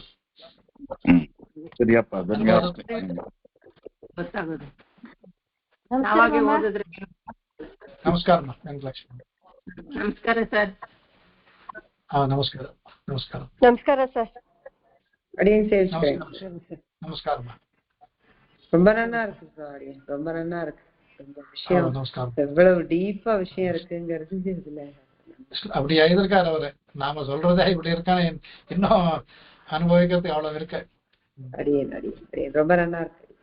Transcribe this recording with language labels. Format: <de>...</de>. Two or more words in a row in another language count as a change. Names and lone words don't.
<kn>ಸರಿಯಪ್ಪ, ಧನ್ಯವಾದ. ಗೊತ್ತಾಗೋದು. ನಮಸ್ಕಾರ ವೆಂಕಟಲಕ್ಷ್ಮಿ. ನಮಸ್ಕಾರ ಸರ್. ನಮಸ್ಕಾರ ನಮಸ್ಕಾರ ನಮಸ್ಕಾರ ಸರ್. ನಮಸ್ಕಾರ.</kn> <ta>ரொம்ப நல்லா இருக்கு சார், ரொம்ப நல்லா இருக்கு. ரொம்ப விஷயம், நமஸ்காரம். எவ்வளவு டீப்பா விஷயம் இருக்குங்கிறது இதுல. அப்படியா இருக்காரு அவரு. நாம சொல்றதே இப்படி இருக்கானே, இன்னும் அனுபவிக்கிறது அவ்வளவு இருக்கு. அடியேன் அடியேன் அடியேன் ரொம்ப நல்லா இருக்கு.</ta>